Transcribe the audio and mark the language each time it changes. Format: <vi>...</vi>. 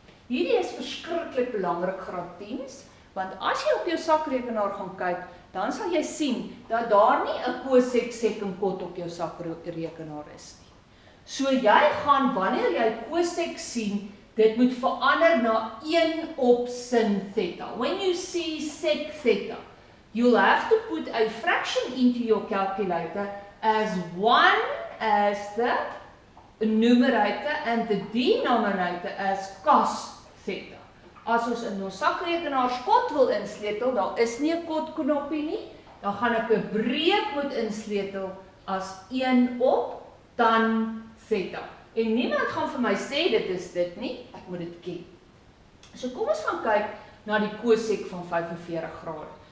<af>Hierdie is verskriklik belangrik graad 10s, want as jy op jou sakrekenaar gaan kyk, dan sal jy sien dat daar nie 'n cosec, sec en cot op jou sakrekenaar is nie. So jy gaan, wanneer jy cosec sien, dit moet verander na 1 op sin theta.</af> <en>When you see sec theta, you'll have to put a fraction into your calculator as 1 as the numerator and the denominator as cos theta.</en> <af>As ons in ons sakrekenaars cot wil insleutel, daar is nie 'n cot knoppie nie, dan gaan ek 'n breek moet insleutel as 1 op tan theta. En niemand gaan vir my sê dit is dit nie, ek moet dit ken. So kom ons gaan kyk na die cosec van 45 grade.</af>